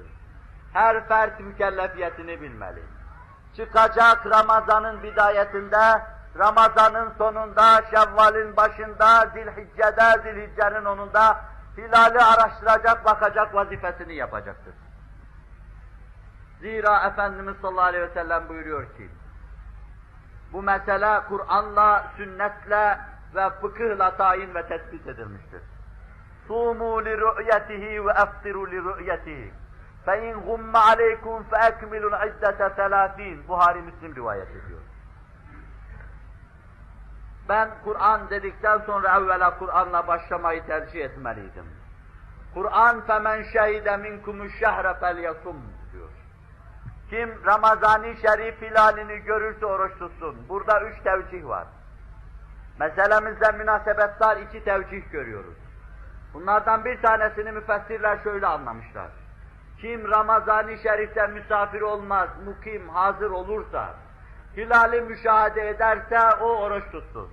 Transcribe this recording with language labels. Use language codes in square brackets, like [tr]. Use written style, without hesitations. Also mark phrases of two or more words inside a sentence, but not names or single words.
[tr] Her fert mükellefiyetini bilmeli. Çıkacak Ramazan'ın bidayetinde, Ramazan'ın sonunda, Şevval'in başında, Zilhicce'de, Zilhicce'nin onunda hilali araştıracak, bakacak, vazifesini yapacaktır. Zira Efendimiz [ar] صلى الله عليه وسلم [tr] buyuruyor ki, bu mesele Kur'an'la, sünnetle ve fıkıhla tayin ve tespit edilmiştir. [ar] صُومُوا لِرُؤْيَتِهِ وَاَفْطِرُوا لِرُؤْيَتِهِ فَاِنْ غُمَّ عَلَيْكُمْ فَاَكْمِلُوا الْعِدَّةَ ثَلَاثِينَ [tr] Buhari Müslim rivayet ediyor. Ben Kur'an dedikten sonra evvela Kur'an'la başlamayı tercih etmeliydim. [ar] Kur'an فَمَنْ شَهِدَ مِنْكُمُ الشَّهْرَ فَلْيَصُمْ diyor. [tr] Kim Ramazan-ı Şerif hilalini görürse oruç tutsun. Burada 3 tevcih var. Meselemizle münasebetler 2 tevcih görüyoruz. Bunlardan bir tanesini müfessirler şöyle anlamışlar. Kim Ramazan-ı Şerif'te misafir olmaz, mukim, hazır olursa, hilali müşahede ederse o oruç tutsun.